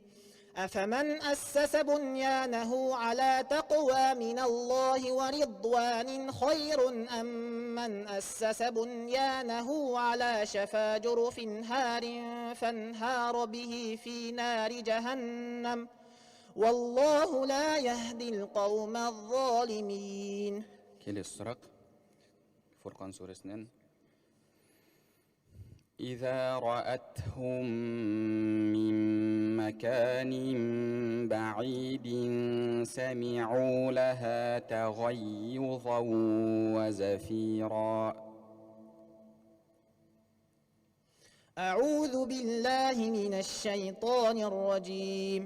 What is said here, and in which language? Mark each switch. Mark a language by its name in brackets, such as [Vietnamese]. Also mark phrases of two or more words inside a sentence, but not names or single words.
[Arabic] أفمن أسس بنيانه على تقوى من الله ورضوان خير أم من أسس بنيانه على شفا جرف هار فانهار به في نار جهنم والله لا يهدي القوم الظالمين. [Kazakh] Келесі сұрақ Фурқан сүресінен. [Arabic] إذا رأتهم من مكان بعيد سمعوا لها تغيظا وزفيرا. أعوذ بالله من الشيطان الرجيم.